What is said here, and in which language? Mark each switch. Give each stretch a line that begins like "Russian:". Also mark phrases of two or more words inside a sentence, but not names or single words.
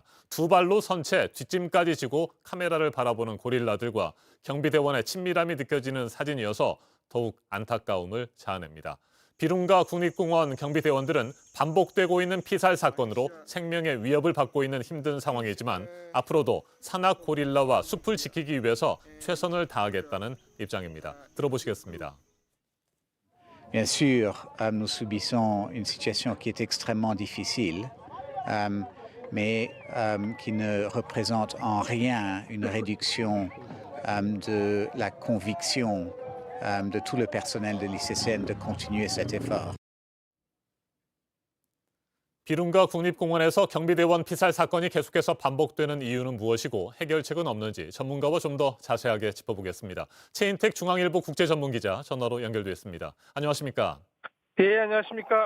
Korean: 두 발로 선 채 뒷짐까지 지고 카메라를 바라보는 고릴라들과 경비대원의 친밀함이 느껴지는 사진이어서 더욱 안타까움을 자아냅니다. 비룽가 국립공원 경비대원들은 반복되고 있는 피살 사건으로 생명의 위협을 받고 있는 힘든 상황이지만 앞으로도 산악 고릴라와 숲을 지키기 위해서 최선을 다하겠다는 입장입니다. 들어보시겠습니다.
French: Bien sûr, nous subissons une situation qui est extrêmement difficile, mais qui ne représente en rien une réduction de la conviction de tout le personnel de l'ICCN de continuer cet effort.
Korean: 비룽가 국립공원에서 경비대원 피살 사건이 계속해서 반복되는 이유는 무엇이고 해결책은 없는지 전문가와 좀 더 자세하게 짚어보겠습니다. 최인택 중앙일보 국제전문기자 전화로 연결돼 있습니다. 안녕하십니까? 네, 안녕하십니까?